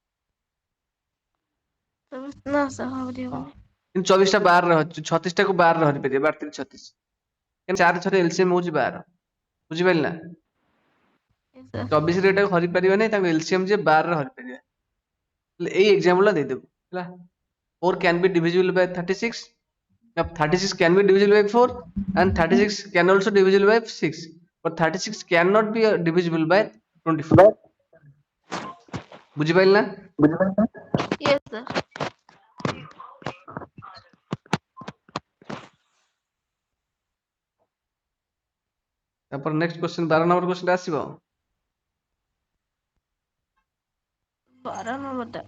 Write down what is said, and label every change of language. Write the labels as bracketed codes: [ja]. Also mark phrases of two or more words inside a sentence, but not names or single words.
[or] ନା ସାର୍ ହଁ। ହବନି। କିନ୍ତୁ 24 ଟା 12 ରେ ଅଛି, 36 ଟାକୁ 12 ରେ ହରିପାରିବ, 12 3 36। କାହିଁକି 4 6 ରେ ଏଲସିଏମ୍ ହଉଛି 12। ବୁଝିପାରିଲ ନା? [en] yes sir. [or] 24 ରେ ଏଟାକୁ ହରିପାରିବା ନାହିଁ, ତାଙ୍କୁ ଏଲସିଏମ୍ ଯେ 12 ରେ ହରିପାରିବା। ଏଇ ଏକ୍ସାମ୍ପଲ ଟା ଦେଇଦେବୁ ହେଲା। [en] 4 can be divisible by 36. Now 36 can be divisible by 4 and 36 can also divisible by 6. But 36 cannot be divisible by 24. [or] ବୁଝିପାରିଲ ନା? [en] yes sir. [or] ତାପରେ [en] next question 12 number question [or] ଆସିବ। 12 ନମ୍ବରଟା।